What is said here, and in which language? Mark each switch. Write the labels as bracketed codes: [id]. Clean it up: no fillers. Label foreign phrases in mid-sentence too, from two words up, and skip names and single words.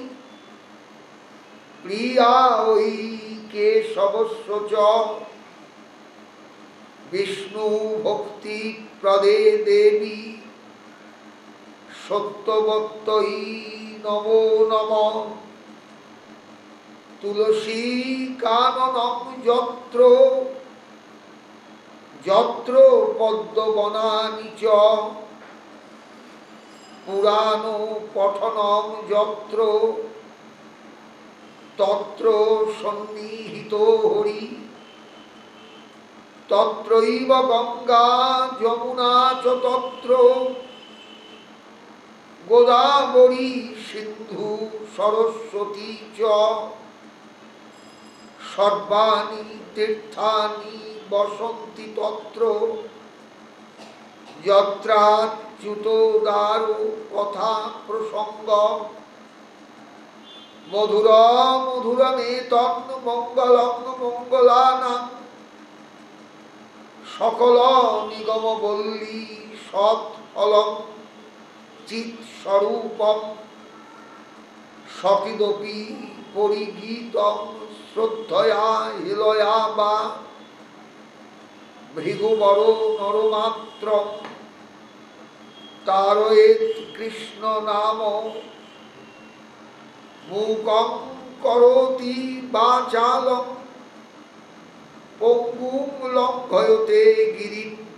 [sa] প্রিয়াৈ কেশবস্য চ বিষ্ণু ভক্তি প্রদে দেবী সত্যবত্যৈ নমো নমঃ তুলসী কাননং যত্র যত্র পদ্মবনানি চ পুরাণ পঠনং যত্র তত্র সন্নিহিত হরি তত্রৈব গঙ্গা যমুনা চ তত্র গোদাবরী সিন্ধু সরস্বতী চ সর্বাণি তীর্থানি বসন্তি তত্র যত্রাচ্যুতোদার কথা প্রসঙ্গ মধুর মধুরমেতন মঙ্গলং মঙ্গলানাং সকল নিগম বল্লী সৎফলং চিৎস্বরূপম সকিদপি পরিগীতং শ্রদ্ধয়া হেলয়া বা ভৃগুবর নরমাত্রম তারয়েত কৃষ্ণ নাম মূকং করোতি বাচালং পঙ্গুং লঙ্ঘয়তে গিরিম